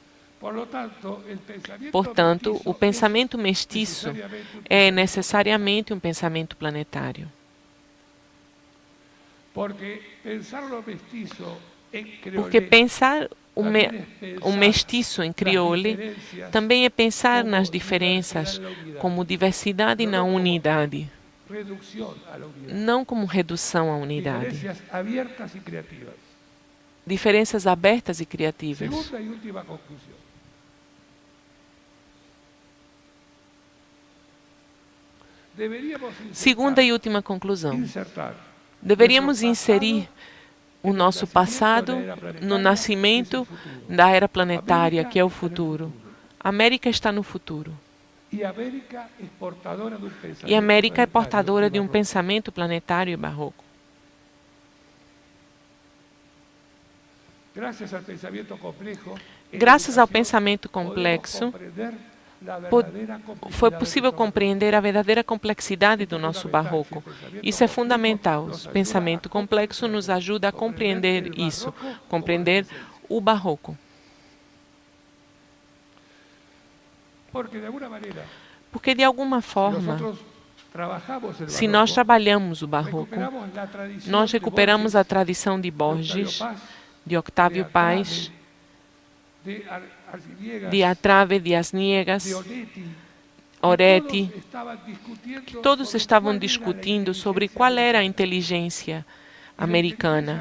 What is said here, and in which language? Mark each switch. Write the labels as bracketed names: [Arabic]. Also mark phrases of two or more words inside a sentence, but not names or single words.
[Portuguese] Portanto, o pensamento mestiço é necessariamente um pensamento planetário. Porque pensar o mestiço em crioulo também é pensar nas diferenças como diversidade na unidade, não como redução à unidade. [Spanish] Diferencias abiertas y creativas. [Portuguese] Diferenças abertas e criativas. [Spanish] Segunda y última conclusión. Deberíamos [Portuguese] Segunda e última conclusão. [Spanish] insertar [Portuguese] Deveríamos inserir o nosso passado no nascimento da era planetária, que é o futuro. A América está no futuro. [Spanish] y América es portadora de un pensamiento [Portuguese] E a América é [Spanish] planetario [Portuguese] portadora de um [Spanish] barroco. [Portuguese] pensamento planetário e barroco. [Spanish] Gracias al pensamiento complejo, en [Portuguese] Graças ao [Spanish] educación, [Portuguese] pensamento [Spanish] podemos [Portuguese] complexo, [Spanish] comprender la [Portuguese] po- [Spanish] verdadera complejidad [Portuguese] foi [Spanish] de [Portuguese] possível [Spanish] nuestro [Portuguese] compreender a verdadeira complexidade do nosso barroco. Isso é fundamental. O pensamento complexo nos ajuda a compreender isso, compreender o barroco. [Spanish] Porque de alguna manera, [Portuguese] Porque, de alguma [Spanish] si [Portuguese] forma, [Spanish] nosotros trabajamos el [Portuguese] se nós [Spanish] barroco, [Portuguese] trabalhamos o barroco, [Spanish] recuperamos la tradición [Portuguese] nós [Spanish] de [Portuguese] recuperamos [Spanish] Borges, [Portuguese] a tradição de [Spanish] de Octavio [Portuguese] Borges, [Spanish] Paz, [Portuguese] de Octávio Paz, [Spanish] de Arciniegas, [Portuguese] de Atrave, de Asniegas, [Spanish] de Onetti, [Portuguese] Oretti, [Spanish] que [Portuguese] todos estavam discutindo sobre qual era a inteligência americana.